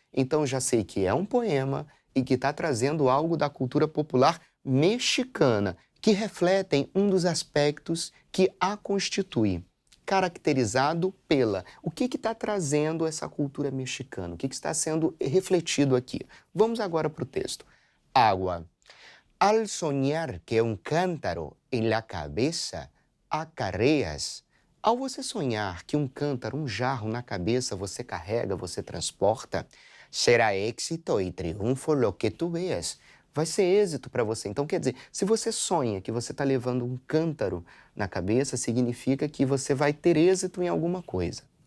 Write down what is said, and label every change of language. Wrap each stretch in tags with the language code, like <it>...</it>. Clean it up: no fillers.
<pt>Então já sei que é um poema e que está trazendo algo da cultura popular mexicana, que refletem um dos aspectos que a constitui, caracterizado pela... O que está trazendo essa cultura mexicana? O que está sendo refletido aqui? Vamos agora para o texto.</pt> <es>Agua. Al soñar que un cántaro en la cabeza acarreas.</es> <pt>Ao você sonhar que um cântaro, um jarro na cabeça você carrega, você transporta,</pt> <es>será éxito e triunfo lo que tu veas.</es> <pt>Vai ser êxito para você. Então, quer dizer, se você sonha que você está levando um cântaro na cabeça, significa que você vai ter êxito em alguma coisa.</pt>